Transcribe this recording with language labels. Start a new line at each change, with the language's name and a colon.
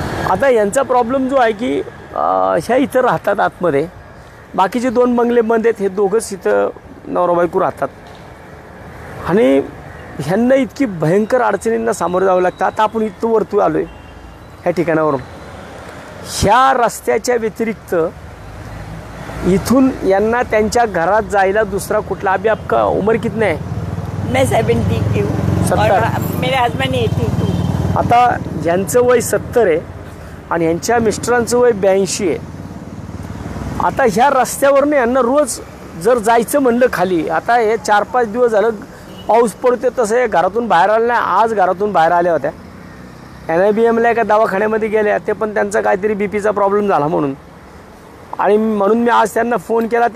Marathi: आता यांचा प्रॉब्लेम जो आहे की ह्या इथं राहतात आतमध्ये, बाकीचे 2 बंगले बंद आहेत, हे दोघंच इथं नवरा बायको राहतात आणि ह्यांना इतकी भयंकर अडचणींना सामोरं जावं लागतं। आता आपण इथं वरती आलो आहे ह्या ठिकाणावरून, ह्या रस्त्याच्या व्यतिरिक्त इथून यांना त्यांच्या घरात जायला दुसरा कुठला,
Hindi: अभी आपका उम्र कितने है? मैं 70 की हूँ और मेरे हस्बैंड 82।
Marathi: आता यांचं वय 70 आहे आणि यांच्या मिस्टरांचं वय 82 आहे। आता ह्या रस्त्यावरनं यांना रोज जर जायचं म्हणलं खाली, आता हे 4-5 दिवस झालं पाऊस पडते, तसं हे घरातून बाहेर आलं नाही। आज घरातून बाहेर आल्या होत्या, NIBMला एका दवाखान्यामध्ये गेल्या, ते पण त्यांचा काहीतरी BPचा प्रॉब्लेम झाला म्हणून, आणि म्हणून मी आज त्यांना फोन केला।